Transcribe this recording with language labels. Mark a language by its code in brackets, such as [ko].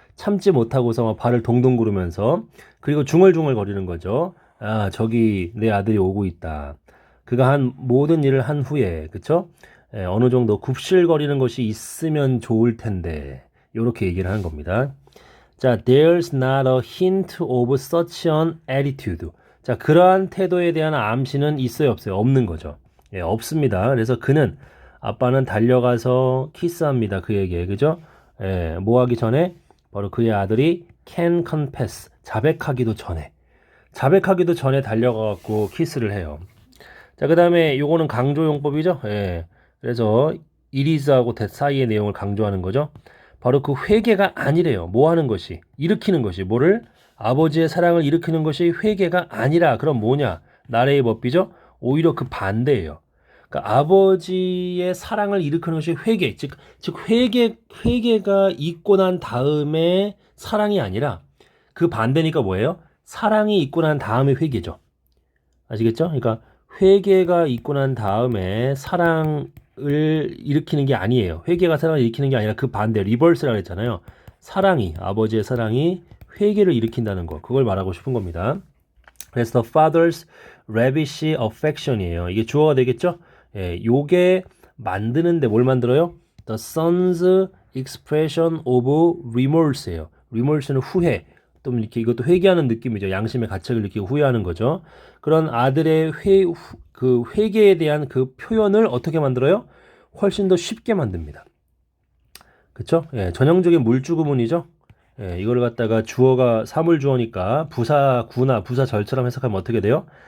[ko] 참지 못하고서 막 발을 동동 구르면서 그리고 중얼중얼 거리는 거죠. 아, 저기 내 아들이 오고 있다. 그가 한 모든 일을 한 후에 그쵸? 예, 어느 정도 굽실거리는 것이 있으면 좋을 텐데 요렇게 얘기를 하는 겁니다. [en] 자, there's not a hint of such an attitude. [ko] 자, 그러한 태도에 대한 암시는 있어요, 없어요? 없는 거죠. 예, 없습니다. 그래서 그는 아빠는 달려가서 키스합니다. 그에게. 그죠? 예, 뭐 하기 전에 바로 그의 아들이 [en] can confess. [ko] 자백하기도 전에. 자백하기도 전에 달려가 갖고 키스를 해요. 자, 그다음에 요거는 강조용법이죠. 예. 그래서 it is하고 that 사이의 내용을 강조하는 거죠. 바로 그 회개가 아니래요. 뭐 하는 것이? 일으키는 것이. 뭐를? 아버지의 사랑을 일으키는 것이 회개가 아니라. 그럼 뭐냐? 나라의 법비죠? 오히려 그 반대예요. 그러니까 아버지의 사랑을 일으키는 것이 회개. 즉 회개가 있고 난 다음에 사랑이 아니라 그 반대니까 뭐예요? 사랑이 있고 난 다음에 회개죠. 아시겠죠? 그러니까 회개가 있고 난 다음에 사랑을 일으키는 게 아니에요. 회개가 사랑을 일으키는 게 아니라 그 반대, 리버스라고 했잖아요. 사랑이, 아버지의 사랑이 회개를 일으킨다는 거. 그걸 말하고 싶은 겁니다. 그래서 [en] the father's lavish affection [ko] 이에요. 이게 주어가 되겠죠? 예, 요게 만드는데 뭘 만들어요? [en] The son's expression of remorse예요. [ko] remorse는 후회. 또 이렇게 이것도 회개하는 느낌이죠. 양심의 가책을 느끼고 후회하는 거죠. 그런 아들의 그 회개에 대한 그 표현을 어떻게 만들어요? 훨씬 더 쉽게 만듭니다. 그쵸? 예, 전형적인 물주구문이죠. 예, 이걸 갖다가 주어가 사물주어니까 부사구나 부사절처럼 해석하면 어떻게 돼요?